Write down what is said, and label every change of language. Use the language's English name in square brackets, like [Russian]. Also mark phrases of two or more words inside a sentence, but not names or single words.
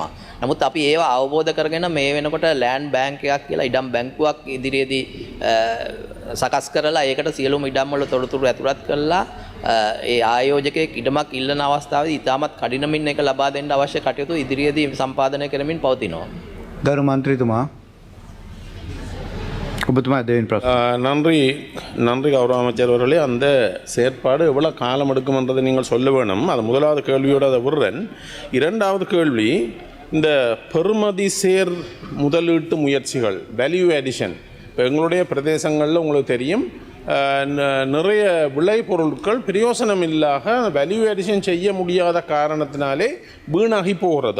[Sinhala] නමුත් අපි ඒවා අවබෝධ කරගෙන මේ වෙනකොට [English] land bank [Sinhala] එකක් කියලා ඉඩම් බැංකුවක් ඉදිරියේදී සකස් කරලා ඒකට සියලුම ඉඩම් වල තොරතුරු ඇතුළත් කරලා ඒ ආයෝජකයෙක් ඉඩමක් ඉල්ලන අවස්ථාවේදී ඉතාමත් කඩිනමින් එක ලබා දෙන්න අවශ්‍ය කටයුතු ඉදිරියේදී සම්පාදනය කරමින් පවතිනවා. ගරු මන්ත්‍රීතුමා, ඔබතුමා දෙවෙනි ප්‍රශ්න. [Tamil] நன்றி கௌரவ அமைச்சர் அவர்களே. அந்த செயற்பாடு எவ்வளோ காலம் எடுக்கும் என்றதை நீங்கள் சொல்ல வேணும். அது முதலாவது கேள்வியோடு அதை விடுறேன். இரண்டாவது கேள்வி, இந்த பெறுமதி சேர் முதலீட்டு முயற்சிகள், [English] value addition, [Tamil] இப்போ எங்களுடைய பிரதேசங்களில் உங்களுக்கு தெரியும், நிறைய விளைபொருட்கள் பிரயோசனம் இல்லாத [English] value addition [Tamil] செய்ய முடியாத காரணத்தினாலே வீணாகி போகிறது.